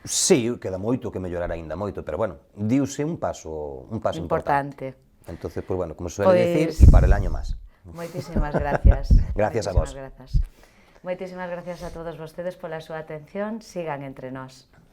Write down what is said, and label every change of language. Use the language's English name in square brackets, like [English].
[Galician] Sí, queda moito que mellorar aínda moito, pero bueno, diuse un paso importante. [Spanish] Entonces, pues bueno, como suele decir, y para el año más. [Galician] Moitísimas gracias. Gracias a vos. Moitísimas gracias a todos vostedes pola súa atención. Sigan entre nós.